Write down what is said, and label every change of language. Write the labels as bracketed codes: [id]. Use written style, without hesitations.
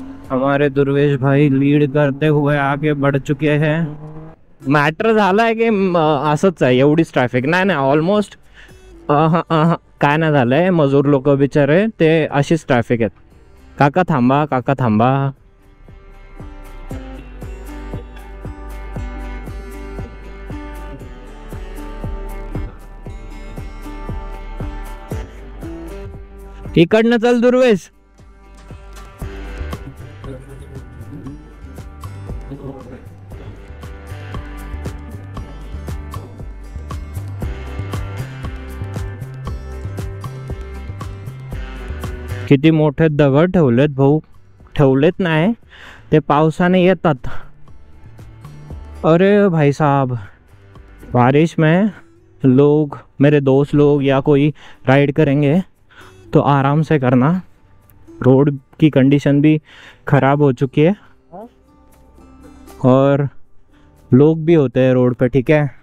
[hi] हमारे दुर्वेश भाई लीड करते हुए आगे बढ़ चुके हैं। [mr] मॅटर झालाय की असंच आहे, एवढीच ट्रॅफिक नाही ऑलमोस्ट काय नाही झालंय। मजूर लोक बिचारे ते अशीच ट्रॅफिक आहेत। काका थांबा, काका थांबा। इकडनं चल दुर्वेश। किती मोठे दगड ठेवलेत भाऊ, ठेवलेत नाही ते पावसाने येतात। [hi] अरे भाई साहब, बारिश में लोग, मेरे दोस्त लोग या कोई राइड करेंगे तो आराम से करना। रोड की कंडीशन भी ख़राब हो चुकी है और लोग भी होते हैं रोड पे, ठीक है?